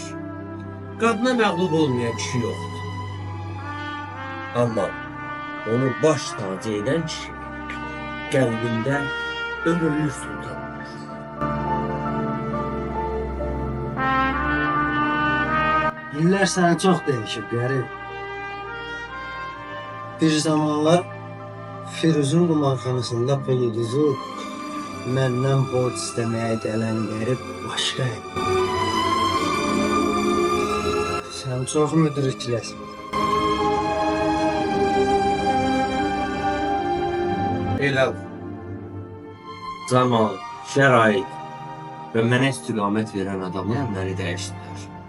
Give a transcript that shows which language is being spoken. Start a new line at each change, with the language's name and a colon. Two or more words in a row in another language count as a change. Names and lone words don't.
Azerbaijani: Qadına məğlub olmayan kişi yoxdur. Amma onu baş tacı edən kişi qəlbində ömürlük sultan olur.
Turkish: İller sana çok değişik garip.
Azerbaijani: Bir zamanlar Firuzun kumarxanasında pul uduzub məndən borc istəməyə gələn qərib başqaydı. Sən çox müdrikləsin. Elə zaman, şərait və mənə istiqamət verən adamlar məni dəyişdilər.